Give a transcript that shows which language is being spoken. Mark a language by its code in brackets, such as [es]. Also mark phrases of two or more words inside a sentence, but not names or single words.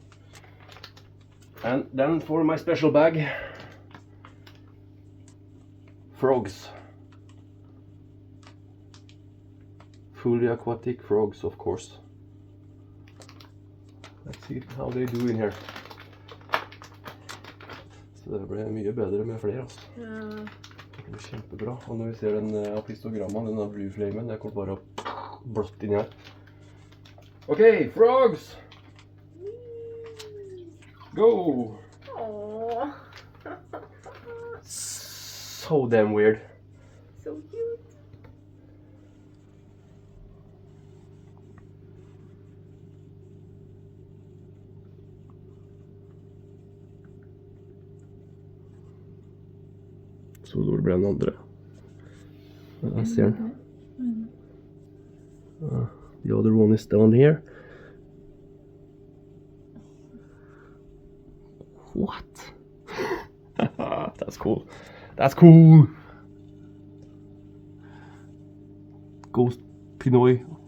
[en] And then for my special bag, frogs. Fully aquatic frogs, of course. Let's see how they do in here. [no] Så det ble mye bedre med flere, altså. Ja. Det ble kjempebra. Og når vi ser den apistogramma, den blue flamen, jeg kommer bare opp blått inni her. [en] Okay, frogs! Go! Aww. So damn weird. So cute. [sv] Så då blir den andra. Jag ser den. [en] The other one is down here. What? That's cool. That's cool. Ghost Pinoy.